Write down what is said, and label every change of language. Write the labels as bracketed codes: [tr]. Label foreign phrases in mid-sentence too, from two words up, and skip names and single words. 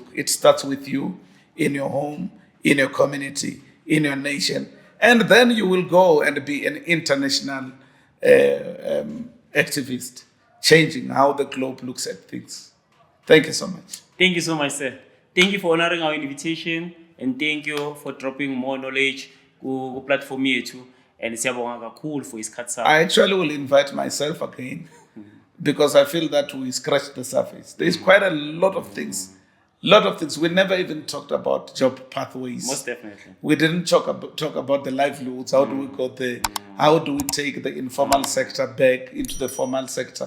[en] It starts with you, in your home, in your community, in your nation, and then you will go and be an international activist, changing how the globe looks at things. Thank you so much. Thank you so much, sir. Thank you for honoring our invitation, and thank you for dropping more knowledge on platform too. And [nd] siyabonga kakhulu [en] for isikhathi. I actually will invite myself again because I feel that we scratched the surface. There is quite a lot of things. We never even talked about job pathways. Most definitely. We didn't talk about the livelihoods. How do we go there? How do we take the informal sector back into the formal sector?